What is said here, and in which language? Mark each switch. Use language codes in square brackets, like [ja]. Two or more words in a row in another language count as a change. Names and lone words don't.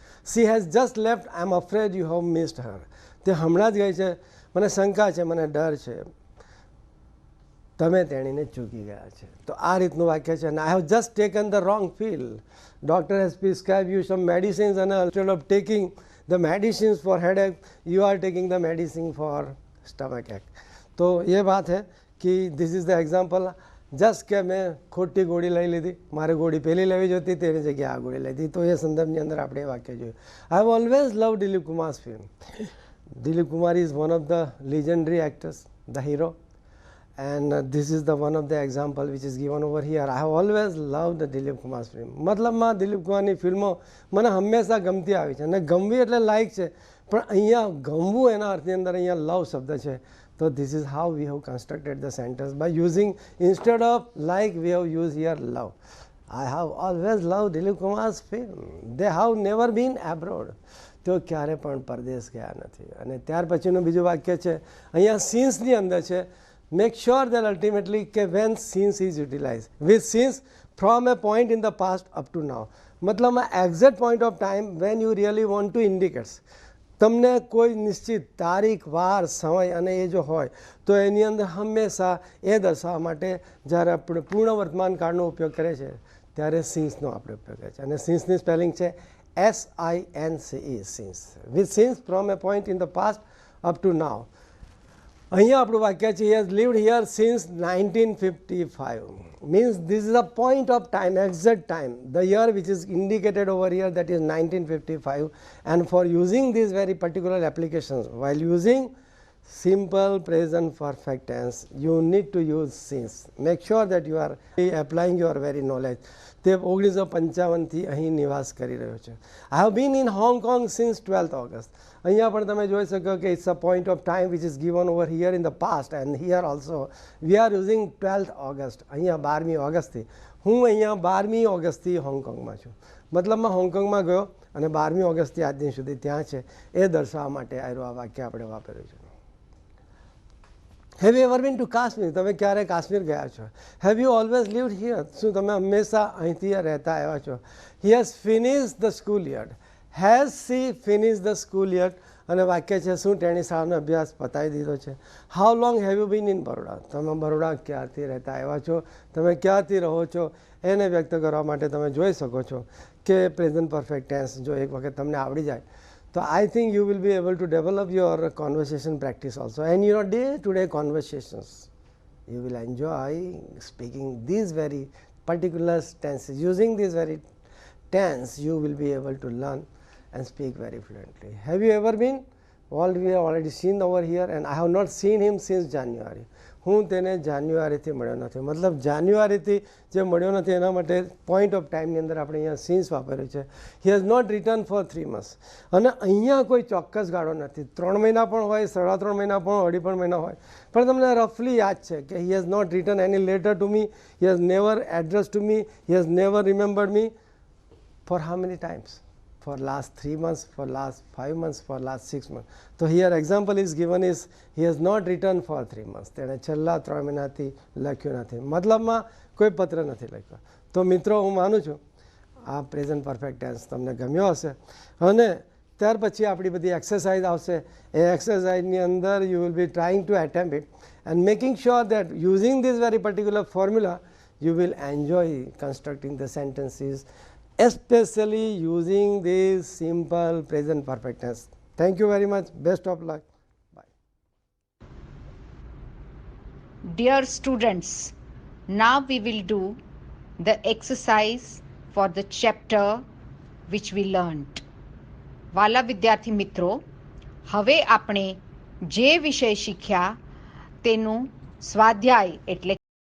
[en] She has just left. I am afraid you have missed her. [gu] તે હમણાં જ ગઈ છે, મને શંકા છે, મને ડર છે, તમે તેણીને ચૂકી ગયા છે. તો આ રીતનું વાક્ય છે. અને [en] I have just taken the wrong pill. Doctor has prescribe you some medicines and instead of taking the medicines for headache you are taking the medicine for stomach ache. [hi] तो ये बात है कि [en] This is the example. Just [gu] કે મેં ખોટી ગોળી લઈ લીધી, મારે ગોળી પહેલી લેવી જોતી, તેની જગ્યાએ આ ગોળી લીધી. તો એ સંદર્ભની અંદર આપણે એ વાક્ય જોયું. [en] I have always love Dilip Kumar's film. Dilip Kumar is one of the legendary actors, the hero. And this is the one of the example which is given over here. I have always loved the દિલીપ કુમાર્સ film. [gu] મતલબમાં દિલીપ કુમારની ફિલ્મો મને હંમેશા ગમતી આવી છે. અને ગમવી એટલે લાઈક છે, પણ અહીંયા ગમવું એના અર્થની અંદર અહીંયા લવ શબ્દ છે. તો [en] this is how we have constructed the sentence by using, instead of like, we have used here love. I have always loved દિલીપ કુમાર્સ film. They have never been abroad. [gu] તેઓ ક્યારે પણ પરદેશ ગયા નથી. અને ત્યાર પછીનું બીજું વાક્ય છે અહીંયા સિન્સની અંદર છે. [en] Make sure that ultimately when since is utilized with since from a point in the past up to now. मतलब exact point of time when you really want to indicate. [gu] તમને કોઈ નિશ્ચિત તારીખ, વાર, સમય અને એ જો હોય તો એની અંદર હંમેશા એ દર્શાવવા માટે જ્યારે આપણે પૂર્ણ વર્તમાન કાળનો ઉપયોગ કરે છે ત્યારે સિન્સનો આપણે ઉપયોગ કરે છે. અને સિન્સની સ્પેલિંગ છે SINCE, સિન્સ. [en] With since from a point in the past up to now. [gu] અહીંયા આપણું વાક્ય છે, [en] he has lived here since 1955. means this is a point of time, exact time, the year which is indicated over here, that is 1955. And for using these very particular applications, while using simple present perfect tense, you need to use since. Make sure that you are applying your very knowledge. [gu] તે 1955થી અહીં નિવાસ કરી રહ્યો છે. [en] I have been in Hong Kong since 12th August. [gu] અહીંયા પણ તમે જોઈ શકો કે [en] it's a point of time which is given over here in the past, and here also we are using 12th August. [gu] અહીંયા 12મી ઓગસ્ટથી. હું અહીંયા 12મી ઓગસ્ટથી હોંગકોંગમાં છું. મતલબમાં હોંગકોંગમાં ગયો અને 12મી ઓગસ્ટથી આજ દિન સુધી ત્યાં છે એ દર્શાવવા માટે આ વાક્ય આપણે વાપર્યું છે. [en] Have you ever been to Kashmir? [gu] તમે ક્યારે કાશ્મીર ગયા છો? [en] Have you always lived here? [gu] શું તમે હંમેશા અહીંથી રહેતા આવ્યા છો? [en] He has finished the school yet. Has she finished the school yet? [gu] અને વાક્ય છે શું તેણી શાળાનો અભ્યાસ પતાવી દીધો છે? [en] How long have you been in Baroda? [gu] તમે બરોડા ક્યારથી રહેતા આવ્યા છો? તમે ક્યારથી રહો છો? એને વ્યક્ત કરવા માટે તમે જોઈ શકો છો કે [en] present perfect tense [gu] જો એક વખત તમને આવડી જાય તો [en] I think you will be able to develop your conversation practice also, and your day-to-day conversations. You will enjoy speaking these very particular tenses. Using these very tense, you will be able to learn and speak very fluently. Have you ever been? Well, we have already seen over here, and I have not seen him since January. [gu] હું તેને જાન્યુઆરીથી મળ્યો નથી. મતલબ જાન્યુઆરીથી જે મળ્યો નથી એના માટે [en] point of timeની [gu] અંદર આપણે અહીંયા સિન્સ વાપર્યું છે. [en] He has not return for 3 months. [gu] અને અહીંયા કોઈ ચોક્કસ ગાળો નથી. 3 મહિના પણ હોય, 3.5 મહિના પણ, 2.5 મહિના હોય, પણ તમને રફલી યાદ છે કે [en] He has not return any letter to me, he has never address to me, he has never remembered me for how many times? For last 3 months, for last 5 months, for last 6 months. So here example is given is he has not returned for 3 months. [gu] તેણે છેલ્લા 3 મહિનાથી લખ્યું નથી. મતલબમાં કોઈ પત્ર નથી લખ્યો. તો મિત્રો હું માનું છું આ પ્રેઝન્ટ પરફેક્ટ ટેન્સ તમને ગમ્યો હશે. અને ત્યાર પછી આપણી બધી એક્સરસાઇઝ આવશે. એ એક્સરસાઇઝની અંદર [en] you will be trying to attempt it and making sure that using this very particular formula you will enjoy constructing the sentences, especially using this simple present perfect tense. Thank you very much. Best of luck. Bye. Dear students, now we will do the exercise for the chapter which we learnt. [gu] વાલા વિદ્યાર્થી મિત્રો, હવે આપણે જે વિષય શીખ્યા તેનું સ્વાધ્યાય એટલે